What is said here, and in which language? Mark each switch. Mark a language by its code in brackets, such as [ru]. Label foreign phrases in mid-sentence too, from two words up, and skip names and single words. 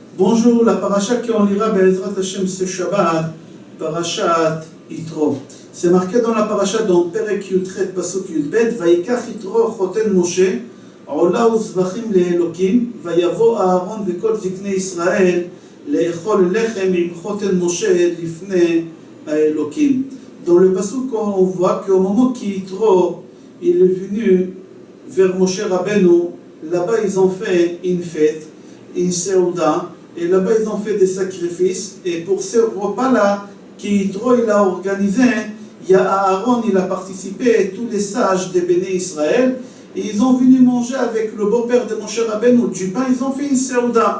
[fr] Bonjour, la paracha qu'on lira [he] בעזרת השם [fr] ce Shabbat, parachat Yitro. C'est marqué dans la paracha dans [he] פרק יח פסוק יב ויקח יתרו חתן משה עלה וזבחים לאלהים ויבא אהרן וכל זקני ישראל לאכל לחם עם חתן משה לפני האלהים. [fr] Dans le pasuk, on voit qu'au moment qu'Yitro il est venu vers Moshe Rabbeinu, là-bas ils ont fait une fête, une seuda, et là-bas ils ont fait des sacrifices, et pour ce repas-là, qu'Yitro il a organisé, il y a Aaron, il a participé, et tous les sages des Béné Israël, et ils ont venu manger avec le beau-père de Moshe Rabbeinu du pain, ils ont fait une seuda.